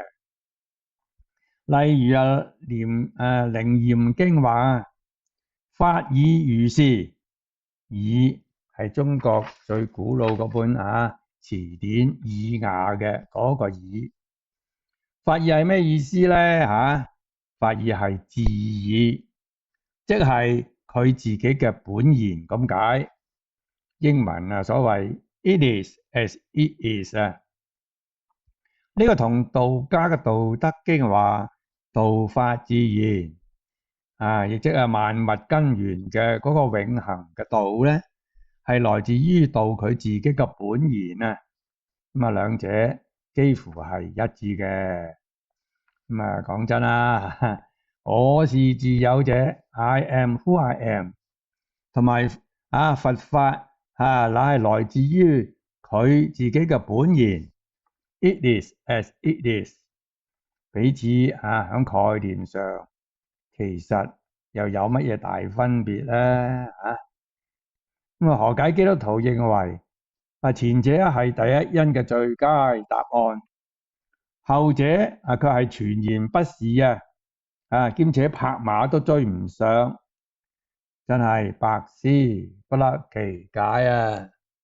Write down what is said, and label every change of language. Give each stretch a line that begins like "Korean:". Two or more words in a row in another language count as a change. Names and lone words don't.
Cantonese: 例如楞嚴經話法爾如是，爾係中國最古老嗰本詞典爾雅嘅嗰個爾。法爾係咩意思咧？法爾係自爾，即係佢自己嘅本然咁解。英文所謂
English: It is as it is。
Cantonese: 呢個同道家嘅道德經話道法自然，亦即係萬物根源嘅嗰個永恆嘅道咧，係來自於道佢自己嘅本然。兩者幾乎係一致嘅。講真啦，我是自有者 ，
English: I am who I am，
Cantonese: 同埋佛法乃係來自於佢自己嘅本然 ，
English: It is as it is。
Cantonese: 彼此喺概念上其實又有乜嘢大分別咧？何解基督徒認為前者係第一因嘅最佳答案？後者佢係全然不是兼且拍馬都追唔上，真係百思不得其解。